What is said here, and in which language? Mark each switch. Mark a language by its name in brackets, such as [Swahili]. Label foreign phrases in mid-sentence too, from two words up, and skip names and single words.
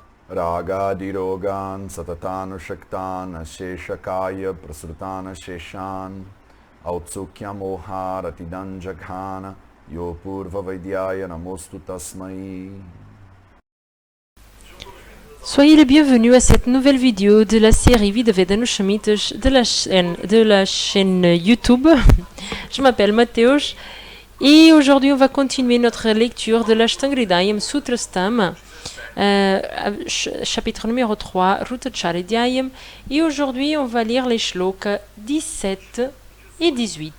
[Sanskrit] रागादिरोगान् सततानुषक्तान् अशेषकाय प्रसृतान शेषान् औत्सुक्य मोह रतिदान्जघान यो पूर्व वैद्याय नमोस्तु तस्मै. [French] Soyez les bienvenus à cette nouvelle vidéo de la série Vida Vedanushamitas de la chaîne YouTube. Je m'appelle Mateusz et aujourd'hui on va continuer notre lecture de l'Ashtanga-hridayam Sutrastam, chapitre numéro 3, Rutacharya-hridayam, et aujourd'hui on va lire les shlokas 17 et 18.